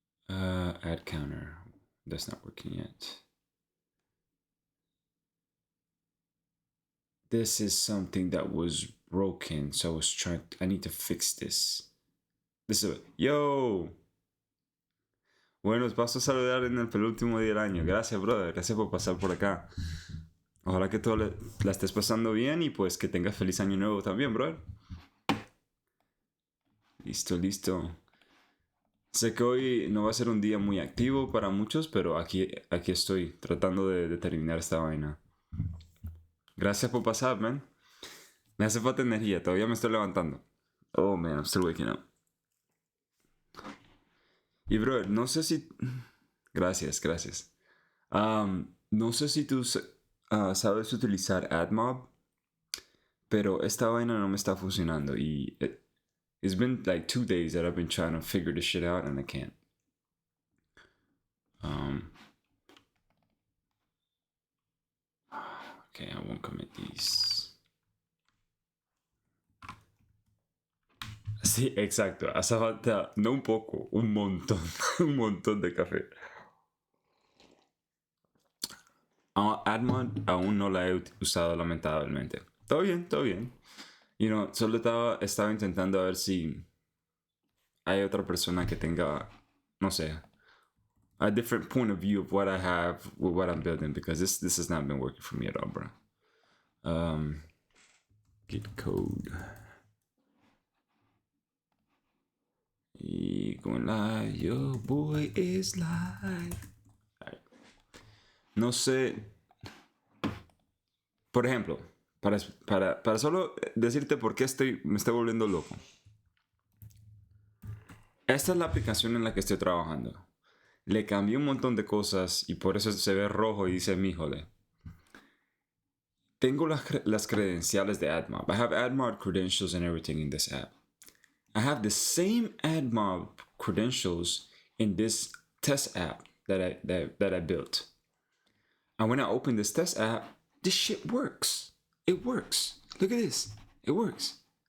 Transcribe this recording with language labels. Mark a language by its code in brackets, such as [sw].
[en] Add counter. That's not working yet. this is something that was broken, so I need to fix this. Yo. [es] Bueno, os paso a saludar en el penúltimo día del año. Gracias, brother. Gracias por pasar por acá. Ojalá que todo la estés pasando bien y pues que tengas feliz año nuevo también, brother. Listo. Sé que hoy no va a ser un día muy activo para muchos, pero aquí estoy tratando de terminar esta vaina. Gracias por pasar, man. Me hace falta energía, todavía me estoy levantando. [en] Oh, man, I'm still waking up. [es] Y, bro, no sé si... Gracias. No sé si tú sabes utilizar AdMob, pero esta vaina no me está funcionando y... [en] It's been like 2 days that I've been trying to figure this shit out and I can't. Okay, I won't commit these. [es] Sí, exacto. Hace falta, no un poco, un montón, un montón de café. AdMob aún no la he usado, lamentablemente. Todo bien. [en] You know, [es] solo estaba intentando a ver si hay otra persona que tenga, no sé, [en] a different point of view of what I have with what I'm building, because this has not been working for me at all, bro. Git code. Y going live, your boy is live. [es] Right. No sé. Por ejemplo, para solo decirte por qué me estoy volviendo loco. Esta es la aplicación en la que estoy trabajando. Le cambié un montón de cosas y por eso se ve rojo y dice míjole. Tengo las credenciales de AdMob. [en] I have AdMob credentials and everything in this app. I have the same AdMob credentials in this test app that I built. And when I open this test app, this shit works. It works. Look at this. It works.